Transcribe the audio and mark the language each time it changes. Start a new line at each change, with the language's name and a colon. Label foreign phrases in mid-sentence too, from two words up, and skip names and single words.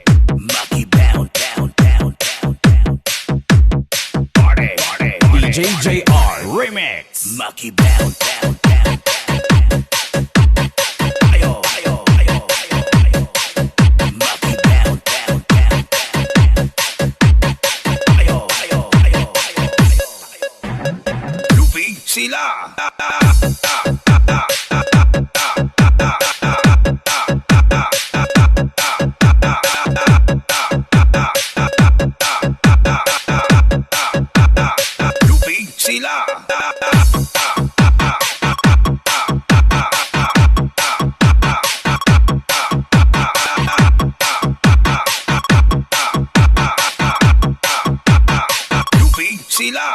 English: Monkey down, down, down, down, down. Party, party, party. DJ JR Remix. Monkey down, down, down, down. Ayo, ayo, ayo, ayo, ayo. Monkey down, down, down, down. Ayo, ayo, ayo, ayo, ayo.
Cebuano: Lupig sila. Lupig sila. Lupig sila.